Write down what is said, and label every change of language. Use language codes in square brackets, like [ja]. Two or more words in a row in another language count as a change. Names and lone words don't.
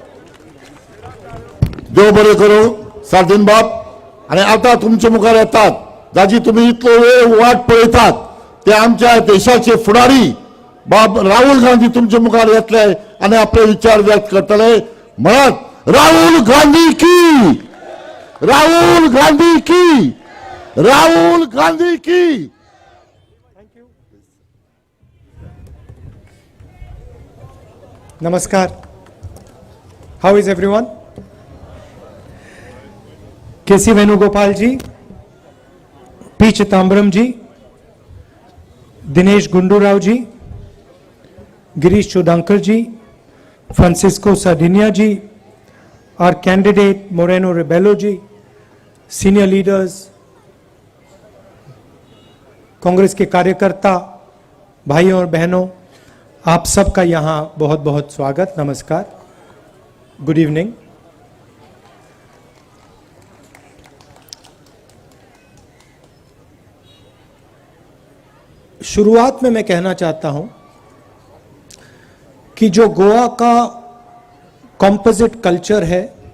[kok] देव बरें करूं सार्दीन बाब. आनी आतां तुमचे मुखार येतात जाची तुमी इतलो वेळ वाट पळयतात ते आमच्या देशाचे फुडारी बाब राहुल गांधी तुमचे मुखार येतले आनी आपले विचार व्यक्त करतले. म्हणत राहुल गांधी की, राहुल गांधी की, राहुल गांधी की. [en] Namaskar. How is everyone? K.C. Venugopal ji, P. Chitambram ji, Dinesh Gundurao ji, Girish Chodankar ji, Francisco Sardinia ji, our candidate Moreno Rebelo ji, senior leaders, [hi] कांग्रेस के कार्यकर्ता भाइयों और बहनों, आप सबका यहाँ बहुत बहुत स्वागत. नमस्कार. [en] good evening. [hi] शुरुआत में मैं कहना चाहता हूं कि जो गोवा का [en] composite culture [hi] है,